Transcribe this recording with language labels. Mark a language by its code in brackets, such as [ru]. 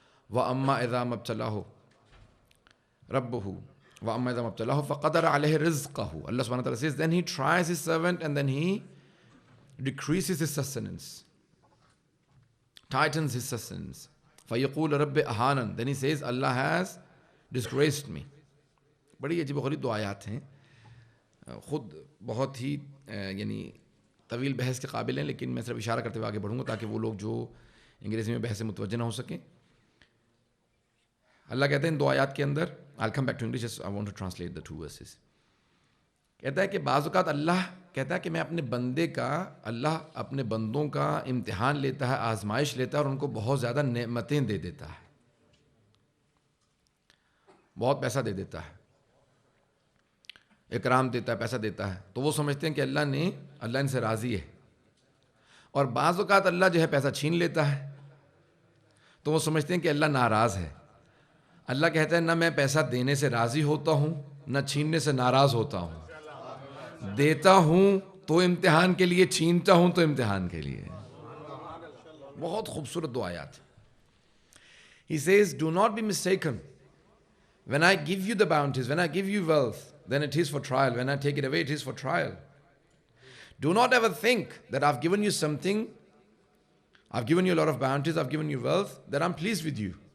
[ar] وَأَمَّا إِذَا مَبْتَلَاهُ رَبُّهُ وَأَمَّا إِذَا مَبْتَلَاهُ فَقَدَرَ عَلَيْهِ رِزْقَهُ. [en] Allah subhanahu wa ta'ala says, then he tries his servant and then he decreases his sustenance, tightens his sustenance. [ar] فَيَقُولَ رَبِّ أَهَانًا. Then he says, Allah has disgraced me. [ur] بڑی عجیب و غریب دو آیات ہیں, خود بہت ہی یعنی طویل بحث کے قابل ہیں, لیکن میں صرف اشارہ کرتے ہوئے آگے بڑھوں گا تاکہ وہ لوگ جو انگریزی میں بحث سے متوجہ نہ ہو سکیں. اللہ کہتے ہیں ان دو آیات کے اندر, [en] I'll come back to English, just I want to translate the two verses. [ur] کہتا ہے کہ بعض اوقات اللہ کہتا ہے کہ میں اللہ اپنے بندوں کا امتحان لیتا ہے, آزمائش لیتا ہے, اور ان کو بہت زیادہ نعمتیں دے دیتا ہے, بہت پیسہ دے دیتا ہے, اکرام دیتا ہے, پیسہ دیتا ہے, تو وہ سمجھتے ہیں کہ اللہ ان سے راضی ہے. اور بعض اوقات اللہ جو ہے پیسہ چھین لیتا ہے, تو وہ سمجھتے ہیں کہ اللہ ناراض ہے. اللہ کہتا ہے نہ میں پیسہ دینے سے راضی ہوتا ہوں, نہ چھیننے سے ناراض ہوتا ہوں. دیتا ہوں تو امتحان کے لیے, چھینتا ہوں تو امتحان کے لیے. بہت خوبصورت دو آیات. [en] He says, do not be mistaken. When I give you the bounties, when I give you wealth, then it is for trial. When I take it away, it is for trial. Do not ever think that I've given you something, I've given you a lot of bounties, I've given you wealth, that I'm pleased with you.